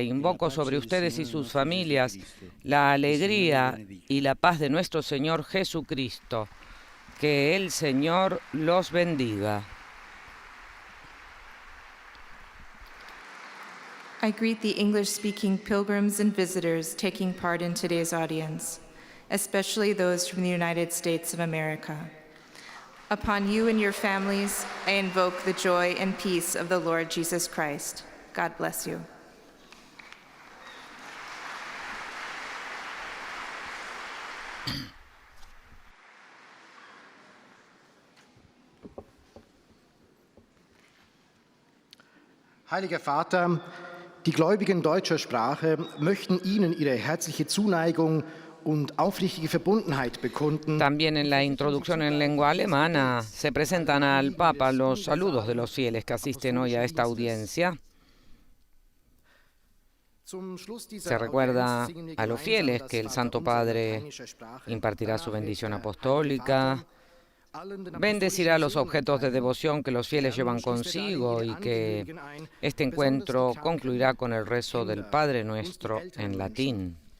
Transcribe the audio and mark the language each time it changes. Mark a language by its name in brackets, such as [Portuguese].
[Spanish] Invoco sobre ustedes y sus familias la alegría y la paz de nuestro Señor Jesucristo. Que el Señor los bendiga. [English] I greet the English-speaking pilgrims and visitors taking part in today's audience, especially those from the United States of America. Upon you and your families, I invoke the joy and peace of the Lord Jesus Christ. God bless you. [German] Heiliger Vater, die Gläubigen deutscher Sprache möchten Ihnen ihre herzliche Zuneigung und aufrichtige Verbundenheit bekunden. [Spanish] También en la introducción en lengua alemana se presentan al Papa los saludos de los fieles que asisten hoy a esta audiencia. Se recuerda a los fieles que el Santo Padre impartirá su bendición apostólica, bendecirá los objetos de devoción que los fieles llevan consigo y que este encuentro concluirá con el rezo del Padre Nuestro en latín.